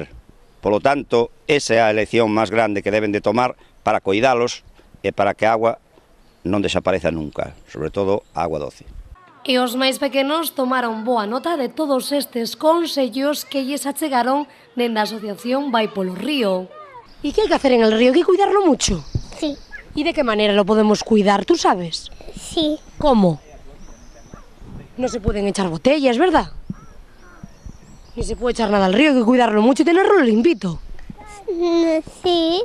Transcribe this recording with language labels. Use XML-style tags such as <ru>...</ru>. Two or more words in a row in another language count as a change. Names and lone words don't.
<gl>Polo tanto, esa é a elección máis grande que deben de tomar para coidalos e para que a agua non desapareza nunca, sobre todo a agua doce. E os máis pequenos tomaron boa nota de todos estes consellos que lles achegaron dende a asociación Vai polo Río.</gl> <es>¿Y qué hay que hacer en el río? ¿Hay que cuidarlo mucho? Sí. ¿Y de qué manera lo podemos cuidar? ¿Tú sabes? Sí. ¿Cómo? No se pueden echar botellas, ¿verdad? Ni se puede echar nada al río, hay que cuidarlo mucho y tenerlo limpito. Sí.</es>